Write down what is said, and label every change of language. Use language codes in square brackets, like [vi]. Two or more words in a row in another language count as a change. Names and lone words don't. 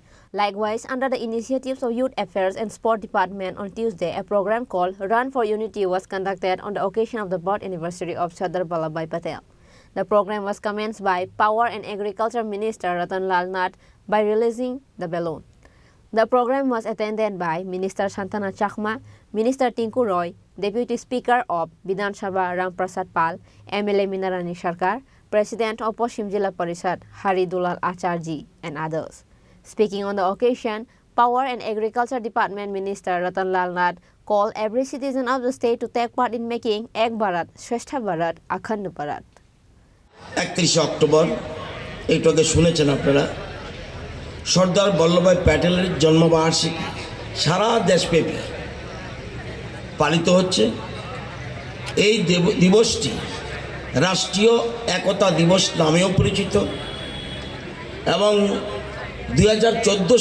[en] Likewise, under the initiatives of Youth Affairs and Sport Department on Tuesday, a program called Run for Unity was conducted on the occasion of the birth anniversary of Sadar Vallabhbhai Patel. The program was commenced by Power and Agriculture Minister Ratanlal Nath by releasing the balloon. The program was attended by Minister Santana Chakma, Minister Tinku Roy, Deputy Speaker of Vidhan Sabha Ram Prasad Pal, MLA Minarani Sarkar, President of Paschim Jilla Parishad Hari Dulal Acharji, and others. Speaking on the occasion, Power and Agriculture Department Minister Ratanlal Nath called every citizen of the state to take part in making [hi] एक भारत, श्रेष्ठ भारत, अखंड भारत. [bn] 31 অক্টোবর এইটাকে শুনেছেন আপনারা সর্দার বল্লভভাই প্যাটেলের জন্মবার্ষিকী সারা দেশব্যাপী পালিত হচ্ছে। এই দিবসটি রাষ্ট্রীয় একতা দিবস নামেও পরিচিত এবং 2014